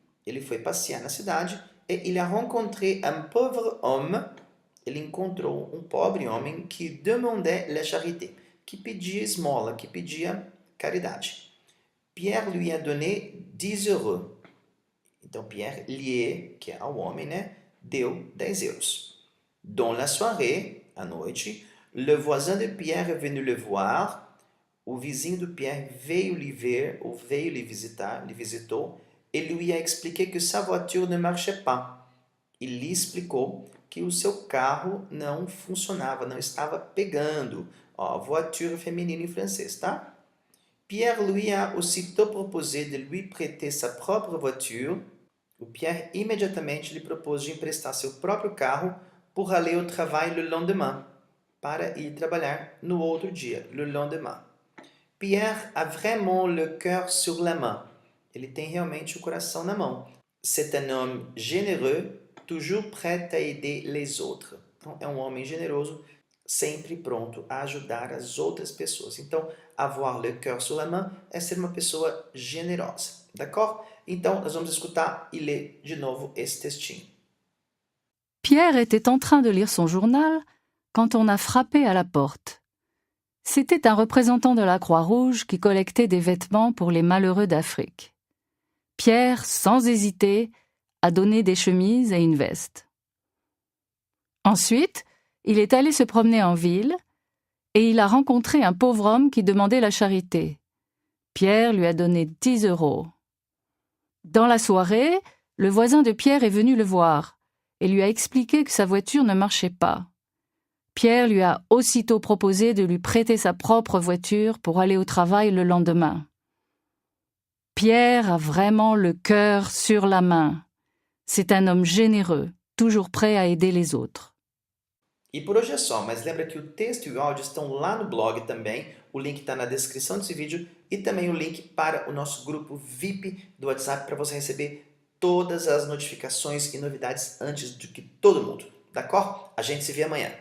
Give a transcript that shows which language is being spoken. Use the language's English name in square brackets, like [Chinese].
[Portuguese] Ele foi passear na cidade [French] et il a rencontré un pauvre homme. [Portuguese] Ele encontrou um pobre homem [French] qui demandait la charité, [Portuguese] que pedia esmola, que pedia caridade. [French] Pierre lui a donné 10 €. [Portuguese] Então, Pierre lhe, que é o homem, né, deu 10 €. [French] Dans la soirée, [Portuguese] à noite, [French] le voisin de Pierre est venu le voir. [Portuguese] O vizinho de Pierre veio lhe ver, ou veio lhe visitar, lhe visitou, [French] et lui a expliqué que sa voiture ne marchait pas. [Portuguese] Ele lhe explicou que o seu carro não funcionava, não estava pegando. Ó, voiture feminina em francês, tá? [French] Pierre lui a aussitôt proposé de lui prêter sa propre voiture. [Portuguese] O Pierre imediatamente lhe propôs de emprestar seu próprio carro [French] pour aller au travail le lendemain, [Portuguese] para ir trabalhar no outro dia, le lendemain. [French] Pierre a vraiment le cœur sur la main. [Portuguese] Ele tem realmente o coração na mão. [French] C'est un homme généreux, toujours prêt à aider les autres. [Portuguese] Então, é um homem generoso, sempre pronto a ajudar as outras pessoas. Então, [French] avoir le cœur sur la main [Portuguese] é ser uma pessoa generosa. [French] D'accord? [Portuguese] Então, nós vamos escutar e ler de novo esse textinho. [French] Pierre était en train de lire son journal quand on a frappé à la porte. C'était un représentant de la Croix-Rouge qui collectait des vêtements pour les malheureux d'Afrique. Pierre, sans hésiter, a donné des chemises et une veste. Ensuite, il est allé se promener en ville et il a rencontré un pauvre homme qui demandait la charité. Pierre lui a donné 10 €. Dans la soirée, le voisin de Pierre est venu le voir et lui a expliqué que sa voiture ne marchait pas. Pierre lui a aussitôt proposé de lui prêter sa propre voiture pour aller au travail le lendemain. Pierre a vraiment le cœur sur la main. C'est un homme généreux, toujours prêt à aider les autres. [Portuguese] E por hoje é só, mas lembra que o texto e o áudio estão lá no blog também. O link está na descrição desse vídeo e também o link para o nosso grupo VIP do WhatsApp para você receber todas as notificações e novidades antes do que todo mundo. [French] D'accord? [Portuguese] A gente se vê amanhã.